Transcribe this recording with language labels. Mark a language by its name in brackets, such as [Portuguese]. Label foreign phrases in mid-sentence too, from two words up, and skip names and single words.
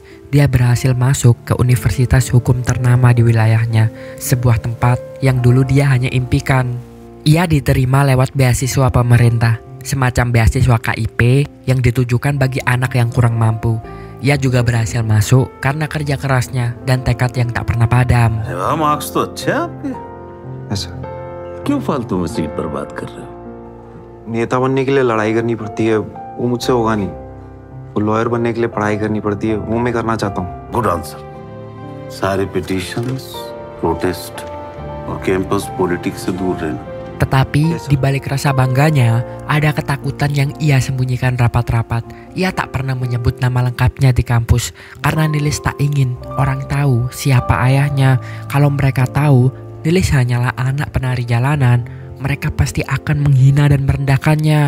[Indonesian] Dia berhasil masuk ke universitas hukum ternama di wilayahnya, sebuah tempat yang dulu dia hanya impikan. Ia diterima lewat beasiswa pemerintah, semacam beasiswa KIP yang ditujukan bagi anak yang kurang mampu. Ia juga berhasil masuk karena kerja kerasnya dan tekad yang tak pernah padam. [Hindi] मार्क्स तो अच्छे हैं आपके। ऐसा क्यों फालतू में सीट बर्बाद कर रहे हो? नेता बनने के लिए लड़ाई करनी पड़ती है, वो मुझसे होगा नहीं। वो लॉयर बनने के लिए पढ़ाई करनी पड़ती है, वो मैं करना चाहता हूँ। [English] good answer. [Hindi] सारे [English] petitions, protest [Hindi] और [English] campus politics [Hindi] से दूर रहना। [Indonesian] Tetapi di balik rasa bangganya, ada ketakutan yang ia sembunyikan rapat-rapat. Ia tak pernah menyebut nama lengkapnya di kampus karena Nilis tak ingin orang tahu siapa ayahnya. Kalau mereka tahu Nilis hanyalah anak penari jalanan, mereka pasti akan menghina dan merendahkannya.